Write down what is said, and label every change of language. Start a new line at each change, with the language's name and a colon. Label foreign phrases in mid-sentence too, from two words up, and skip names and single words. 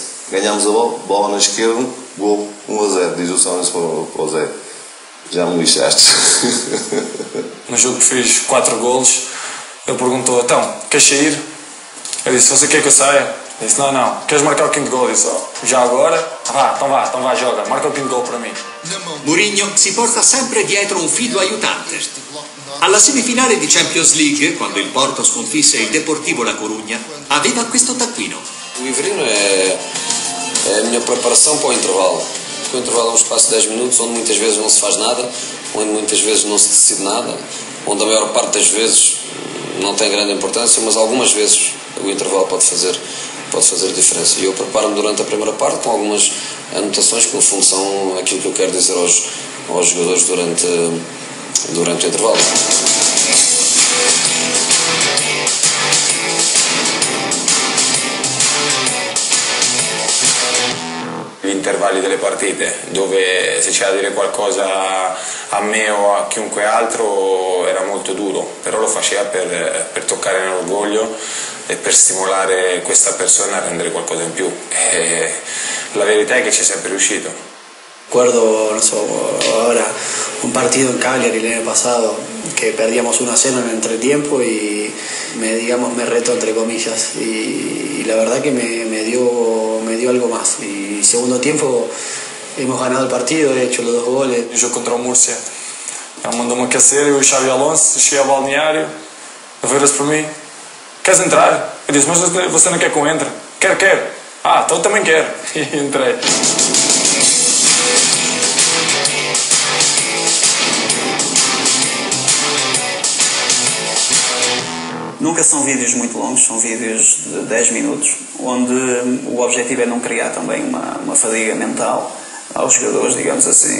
Portuguese: Ganhámos a bola na esquerda, gol 1-0, diz o Jones para o Zé, já me lixaste. No jogo que fiz 4 golos, ele perguntou, então, queres sair? Eu disse, você quer que eu saia? Ele disse, não, queres marcar o 5º gol? Eu disse, já agora? Então vá, joga, marca o 5º gol para mim.
Italian: Mourinho si porta sempre dietro un fido aiutante. Alla semifinale di Champions League, quando il Porto sconfisse il Deportivo La Corugna, aveva questo taccuino.
Portuguese: O Iverino é a minha preparação para o intervalo. Porque o intervalo é um espaço de 10 minutos onde muitas vezes não se faz nada, onde muitas vezes não se decide nada, onde a maior parte das vezes não tem grande importância, mas algumas vezes o intervalo pode fazer diferença. E eu preparo-me durante a primeira parte com algumas anotações que no fundo são aquilo que eu quero dizer aos jogadores durante o intervalo.
Italian: Gli intervalli delle partite, dove se c'era da dire qualcosa a me o a chiunque altro era molto duro, però lo faceva per toccare nell'orgoglio e per stimolare questa persona a rendere qualcosa in più. E la verità è che ci è sempre riuscito.
Spanish: Recuerdo, ahora un partido en Cagliari el año pasado que perdíamos 1-0 en el entretiempo y me retó entre comillas y la verdad que me dio algo más y segundo tiempo hemos ganado el partido, he hecho los 2 goles.
Portuguese: No jogo contra o Múrcia, ele mandou-me aquecer, eu e o Xavi Alonso, cheguei ao balneário, ele virou-se para mim, queres entrar? Eu disse, mas você não quer que eu entre? Quero. Então eu também quero. E entrei. Nunca são vídeos muito longos, são vídeos de 10 minutos, onde o objetivo é não criar também uma fadiga mental aos jogadores, digamos assim.